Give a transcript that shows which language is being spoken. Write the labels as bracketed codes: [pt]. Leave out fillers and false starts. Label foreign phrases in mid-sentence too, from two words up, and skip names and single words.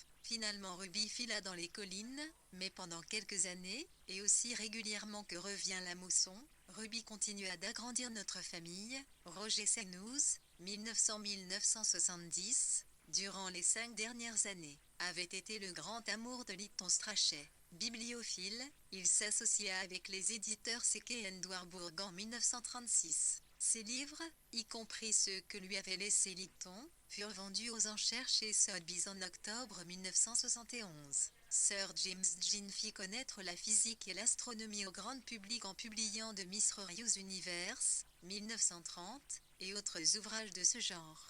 [fr] Finalement Ruby fila dans les collines, mais pendant quelques années, et aussi régulièrement que revient la mousson, Ruby continua d'agrandir notre famille. Roger Sénous, 1900-1970, durant les 5 dernières années, avait été le grand amour de Lytton Strachey. Bibliophile, il s'associa avec les éditeurs Sequet & Warburg en 1936. Ses livres, y compris ceux que lui avait laissés Lytton, furent vendus aux enchères chez Sotheby's en octobre 1971. Sir James Jean fit connaître la physique et l'astronomie au grand public en publiant The Mysterious Universe, 1930, et autres ouvrages de ce genre.